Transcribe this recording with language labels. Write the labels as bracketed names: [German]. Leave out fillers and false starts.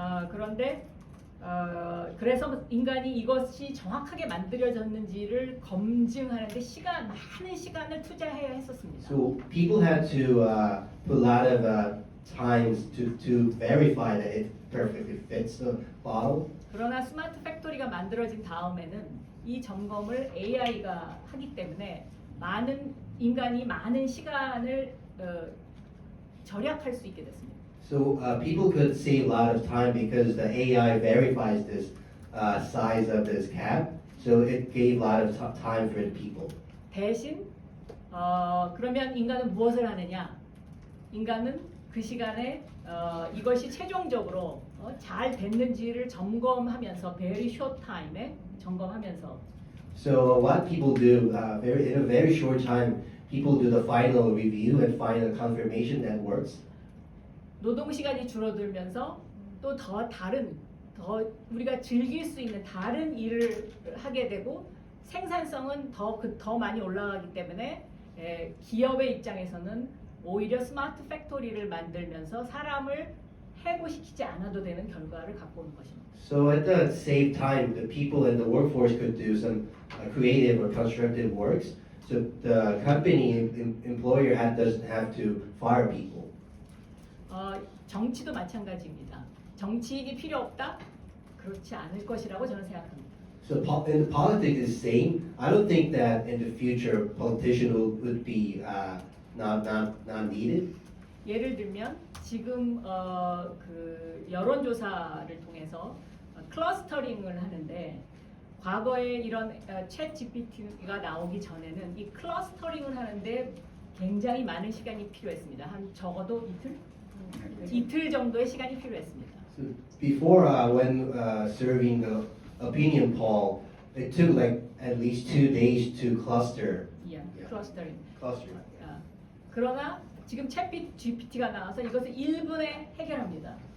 [Korean] 그런데 그래서 인간이 이것이 정확하게 만들어졌는지를 검증하는데 많은 시간을 투자해야 했었습니다. [English] So people had to put a lot of times to verify that it perfectly fits the bottle. [Korean] 그러나 스마트 팩토리가 만들어진 다음에는 이 점검을 AI가 하기 때문에 인간이 많은 시간을 절약할 수 있게 됐습니다. [English] So people could save a lot of time because the AI verifies this size of this cap. So it gave a lot of time for the people. [Korean] 대신 그러면 인간은 무엇을 하느냐? 인간은 그 시간에 이것이 최종적으로 잘 됐는지를 점검하면서 [English] very short time [Korean] 에 점검하면서 [English] So what people do in a very short time, people do the final review and final confirmation that works. [Korean] 노동 시간이 줄어들면서 또 더 우리가 즐길 수 있는 다른 일을 하게 되고 생산성은 더 많이 올라가기 때문에 기업의 입장에서는 오히려 스마트 팩토리를 만들면서 사람을 해고시키지 않아도 되는 결과를 갖고 오는 것입니다. [English] So at the same time, the people in the workforce could do some creative or constructive works. So the company employer doesn't have to fire people. [Korean] 정치도 마찬가지입니다. 정치인이 필요 없다? 그렇지 않을 것이라고 저는 생각합니다. [English] So in politics is the same. I don't think that in the future politician would be not needed. [Korean] 예를 들면 지금 그 여론조사를 통해서 클러스터링을 하는데 과거에 이런 챗 GPT가 나오기 전에는 이 클러스터링을 하는데 굉장히 많은 시간이 필요했습니다. 한 적어도 이틀 정도의 시간이 필요했습니다. [English] So before when serving the opinion poll, it took like at least 2 days to cluster. [Korean] 클러스터링. [English] Cluster. [Korean] 그러나 지금 챗 GPT가 나와서 이것을 1분에 해결합니다.